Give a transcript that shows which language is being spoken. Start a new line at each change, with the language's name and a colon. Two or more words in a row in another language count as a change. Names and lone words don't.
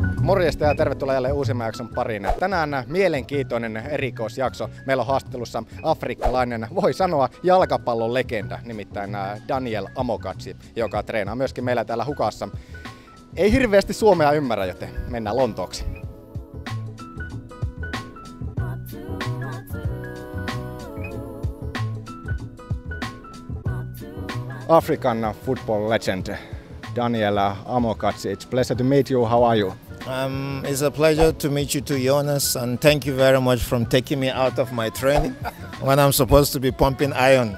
Finnish: Morjesta ja tervetuloa jälleen uusimman jakson pariin. Tänään mielenkiintoinen erikoisjakso. Meillä on haastattelussa afrikkalainen, voi sanoa, jalkapallon legenda, nimittäin Daniel Amokachi, joka treenaa myöskin meillä täällä Hukassa. Ei hirveästi suomea ymmärrä, joten mennään Lontooksi.
English: African football legend Daniel Amokachi. It's a pleasure to meet you. How are you? It's a pleasure to meet you too, Joonas, and thank you very much for taking me out of my training when I'm supposed to be pumping iron.